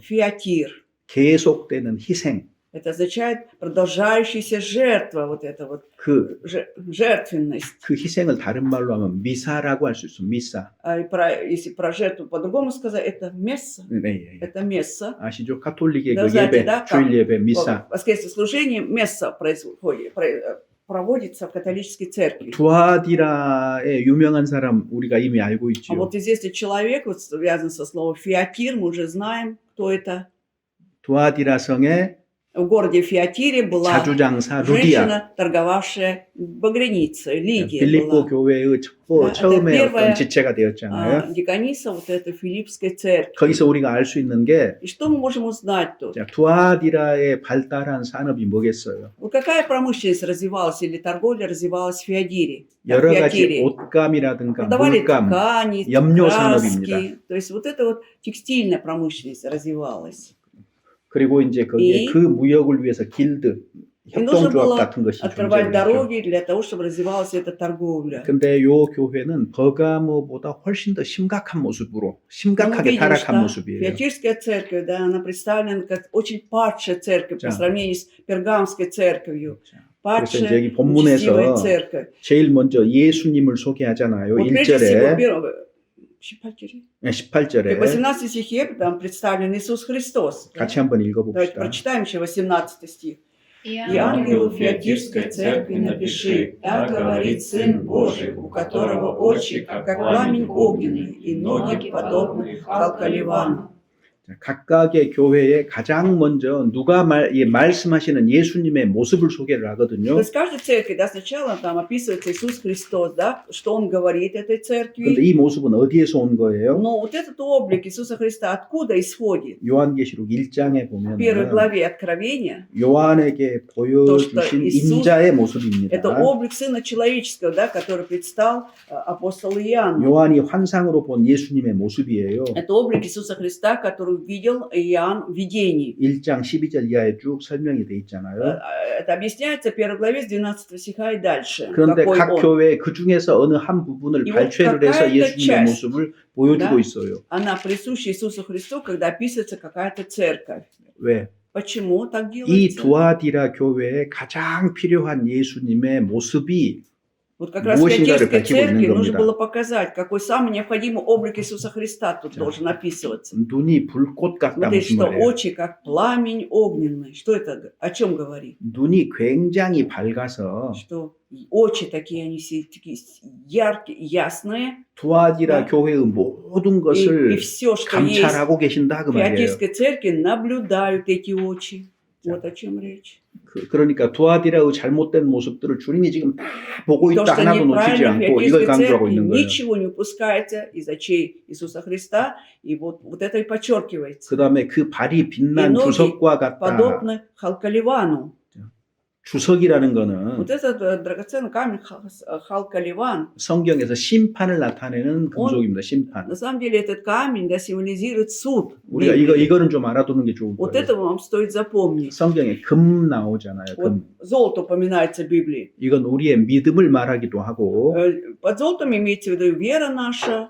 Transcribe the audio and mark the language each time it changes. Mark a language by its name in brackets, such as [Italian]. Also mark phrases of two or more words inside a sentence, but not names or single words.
[Russian] Фиатир. [Korean] 계속되는 희생. [Russian] Это означает продолжающаяся жертва, вот эта вот жертвенность. [Korean] 그 희생을 다른 말로 하면 미사라고 할 수 있어. 미사. [Russian] Если про жертву по-другому сказать, это месса. [Korean] 네, [Russian] Это месса. [Korean] 아시죠? 카톨릭의 [Russian] Да, [Korean] 그 [Russian] знаете, [Korean] 예배, [Russian] да, [Korean] 주일 예배, 미사. [Russian] Воскресное служение месса проводится в католической церкви. [Korean] 두아디라의 유명한 사람 우리가 이미 알고 [Russian] А [Korean] 있죠. [Russian] вот известный человек, вот связан со словом фиатир, мы уже знаем, кто это. [Korean] 두아디라 성에 [Russian] В городе Фиатире была [Korean] 자주장사 루디아, [Russian] женщина, торговавшая багряницей, Лидия [Korean] 빌립보 [Russian] была. [Korean] 교회의 [Russian] Да, [Korean] 처음에 [Russian] это [Korean] 어떤 [Russian] первая [Korean] 지체가 되었잖아요. [Russian] дикониса вот этой Филиппской церкви. [Korean] 거기서 우리가 알 수 있는 게 [Russian] И что мы можем узнать тут? [Korean] 두아디라의 발달한 산업이 뭐겠어요? [Russian] Вот какая промышленность развивалась или торговля развивалась в Фиадире? [Korean] 여러 가지 옷감이라든가 [Russian] Продавали [Korean] 물감, [Russian] ткани, [Korean] 염료 [Russian] краски. [Korean] 산업입니다. [Russian] То есть вот эта вот текстильная промышленность развивалась. [Korean] 그리고 이제 거기에 그 무역을 위해서 길드, 협동조합 같은 것이 [Russian] открывать [Korean] 존재했죠. [Russian] дороги для того, чтобы развивалась эта торговля. [Korean] 근데 요 교회는 버가모보다 훨씬 더 심각한 모습으로 심각하게 [Russian] видим, [Korean] 타락한 [Russian] что [Korean] 모습이에요. [Russian] Фиатирская церковь, да, она представлена как очень падшая церковь [Korean] 자. [Russian] по сравнению с Пергамской церковью. [Korean] 그래서 이제 [Russian] Падшая, [Korean] 여기 본문에서 [Russian] нечестивая церковь. [Korean] 제일 먼저 예수님을 소개하잖아요. [Russian] Вот прежде всего, [Korean] 1절에 18절에 [Russian] 18 стихе там представлен Иисус Христос. Да? [Korean] 같이 한번 [Russian] Давайте [Korean] 읽어봅시다. [Russian] прочитаем еще 18 стих. И «И ангелу Фиатирской церкви напиши, так говорит Сын Божий, у которого очи, как пламень огненный, и ноги, подобны халкаливану». [Korean] 각각의 교회에 가장 먼저 누가 말씀하시는 예수님의 모습을 소개를 [Russian] То [Korean] 하거든요. [Russian] есть в каждой церкви, да, сначала там описывается Иисус Христос, да, что Он говорит этой [Korean] 그런데 [Russian] церкви. [Korean] 이 모습은 어디에서 온 거예요? [Russian] Но вот этот облик Иисуса Христа откуда исходит? [Korean] 요한계시록 1장에 [Russian] В первой [Korean] 보면 [Russian] главе Откровения [Korean] 요한에게 보여주신 이sus- 인자의 모습입니다. [Russian] это облик Сына Человеческого, да, который предстал апостолу Иоанну. [Korean] 요한이 환상으로 본 예수님의 모습이에요. [Russian] Это облик Иисуса Христа, который видел Иоанн в видении. [Korean] 1장 12절 이하에 쭉 설명이 돼 있잖아요. [Russian] Это объясняется в первой главе с 12 стиха и дальше. [Korean] 그런데 [Russian] какой [Korean] 각 [Russian] он. [Korean] 교회 그 중에서 어느 한 부분을 [Russian] И вот [Korean] 발췌를 해서 [Russian] какая-то [Korean] 예수님의 [Russian] часть, [Korean] 모습을 보여주고 [Russian] да, [Korean] 있어요. [Russian] Она присуща Иисусу Христу, когда описывается какая-то церковь. [Korean] 왜? [Russian] Почему так [Korean] 이 [Russian] делается? [Korean] 두아디라 교회에 가장 필요한 예수님의 모습이 [Russian] Вот как раз в [Korean] 무엇인가를 [Russian] Фиатирской [Korean] 밝히고 있는 [Russian] церкви нужно [Korean] 겁니다. [Russian] было показать, какой самый необходимый облик Иисуса Христа тут должен описываться. [Korean] 눈이 불꽃 같다 [Russian] Смотрите, [Korean] 무슨 [Russian] что [Korean] 말이에요? [Russian] очи как пламень огненный. Что это? О чем говорит? [Korean] 눈이 굉장히 밝아서 [Russian] Что очи такие, они все такие яркие, ясные. [Korean] 두아디라 [Russian] Да. [Korean] 교회의 모든 [Russian] И [Korean] 것을 [Russian] все, что есть [Korean] 감찰하고 계신다 그 [Russian] в [Korean] 말이에요. [Russian] Фиатирской церкви, наблюдают эти очи. Вот о чем речь. [Korean] 그러니까 두아디라의 잘못된 모습들을 주님이 지금 다 보고 [Russian] То, [Korean] 있다 [Russian] что [Korean] 하나도 놓치지 [Russian] неправильно в [Korean] 않고 이걸 [Russian] Фиатирской [Korean] 강조하고 [Russian] церкви, [Korean] 있는 거예요. [Russian] ничего не упускается из очей Иисуса Христа. И вот это и подчеркивается. [Korean] 그 다음에 그 발이 빛난 [Russian] ноги [Korean] 주석과 같다. [Russian] Подобно халкаливану. [Korean] 주석이라는 거는 [Russian] Вот этот драгоценный камень халкаливан, [Korean] 성경에서 심판을 나타내는 금속입니다. 심판. [Russian] на самом деле этот камень, да, символизирует суд. [Korean] 우리가 이거는 좀 알아두는 게 좋을 [Russian] Вот [Korean] 거예요. [Russian] это вам стоит запомнить. [Korean] 성경에 금 나오잖아요. [Russian] Вот [Korean] 금. [Russian] золото упоминается в Библии. [Korean] 이건 우리의 믿음을 말하기도 하고 [Russian] Под золотом имеется в виду вера наша